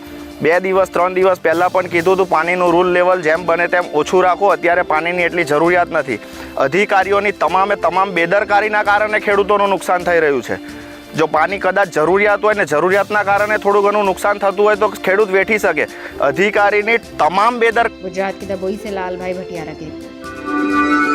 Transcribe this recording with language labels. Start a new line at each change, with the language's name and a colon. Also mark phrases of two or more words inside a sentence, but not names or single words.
Gujarati: 2 દિવસ 3 દિવસ પહેલાં પણ કીધું હતું પાણીનું રૂલ લેવલ જેમ બને તેમ ઓછું રાખો। અત્યારે પાણીની એટલી જરૂરિયાત નથી। અધિકારીઓની તમામ બેદરકારીના કારણે ખેડૂતોનું નુકસાન થઈ રહ્યું છે। જો પાણી કદાચ જરૂરિયાત હોય ને જરૂરિયાતના કારણે થોડું ઘણું નુકસાન થતું હોય તો ખેડૂત વેઠી શકે। અધિકારીની તમામ
Hindi: गुजरात के दबोई से लालभाई भटियारा की रिपोर्ट।